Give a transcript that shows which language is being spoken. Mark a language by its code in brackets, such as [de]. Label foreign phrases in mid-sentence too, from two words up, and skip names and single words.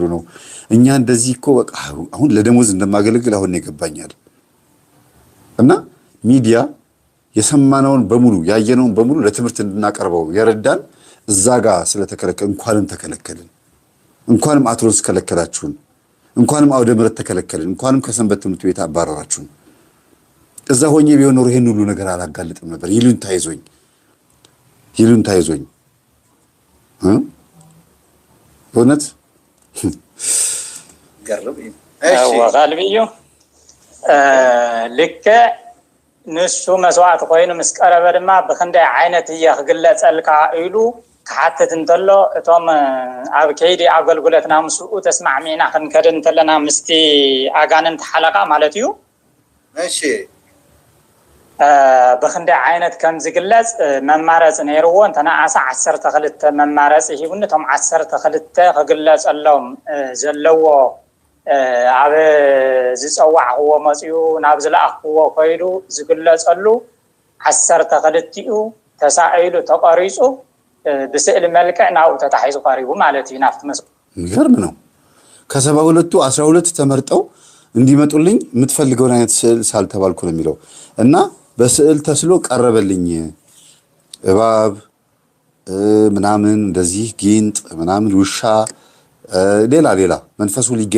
[am] ነው። እኛ እንደዚህ እኮ በቃ አሁን ለደሞዝ እንደማገለግል አሁን ይገባኛል። እና ሚዲያ የሰማነውን በሙሉ ያየነውን በሙሉ ለትምህርት እንድናቀርበው የረዳን እዛ ጋር ስለተከለከለ እንኳንም ተከለከልን። እንኳንም አትሮንስ ከለከላችሁን፣ እንኳንም አውደ ምሕረት ተከለከልን፣ እንኳንም ከሰንበት ትምህርት ቤት አባረራችሁን። እዛ ሆኜ ቢሆን ኖሮ ይሄን ሁሉ ነገር አላጋልጥም ነበር። ይሉን ታይዞኝ እውነት ገርብ [ti] ወጋልብዩ ልክ ንሱ መስዋዕት ኮይኑ ምስ ቀረበ ድማ ብክንደይ ዓይነት እየ ክግለፀልካ ኢሉ ክሓትት እንተሎ እቶም ኣብ ከይዲ ኣገልግሎትና ምስኡ ተስማዕሚዕና ክንከድ እንተለና ምስቲ ኣጋንንቲ ሓለቃ ማለት እዩ። እሺ ብክንደይ ዓይነት ከም ዝግለፅ መማረፂ ነይርዎ። እንተነኣሰ 12 መማረፂ ሂቡኒ እቶም 12 ክግለፀሎም ዘለዎ ኣብ ዝፀዋዕኽዎ መፅኡ ናብ ዝለኣኽዎ ኮይዱ ዝግለፀሉ 12ኡ ተሳኢሉ ተቀሪፁ ብስእሊ መልክዕ ናብኡ ተታሒዙ ቀሪቡ ማለት እዩ። ናፍቲ [am] የሚገርም ነው። ከ72ቱ 12 ተመርጠው እንዲመጡልኝ የምትፈልገውን አይነት ስዕል ሳልተባልኩ ነው የሚለው እና በስዕል ተስሎ ቀረበልኝ። እባብ ምናምን እንደዚህ ጊንጥ ምናምን ውሻ ሌላ መንፈሱ